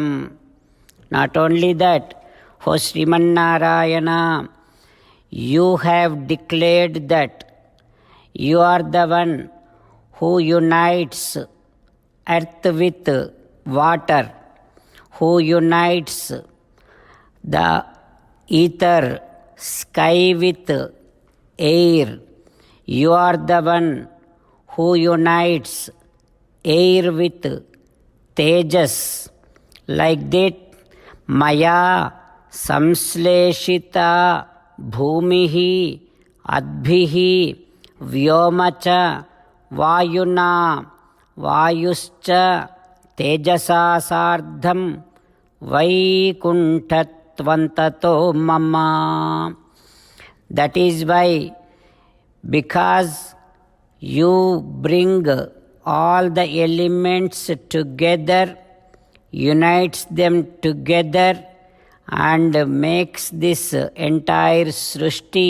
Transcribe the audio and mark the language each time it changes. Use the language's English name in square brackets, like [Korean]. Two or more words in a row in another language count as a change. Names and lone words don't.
[English] Not only that, O Srimannarayana, you have declared that you are the one who unites earth with water, who unites the ether, sky with air. You are the one who unites air with tejas. Like that, [Sanskrit] मया संश्लेषिता भूमिः अद्भिः వ్యోమచ వాయునా వాయుశ్చ తేజసా సార్ధం వైకుంఠత్వంతతో మమ. [English] That is why, because you bring all the elements together, unites them together and makes this entire Srishti.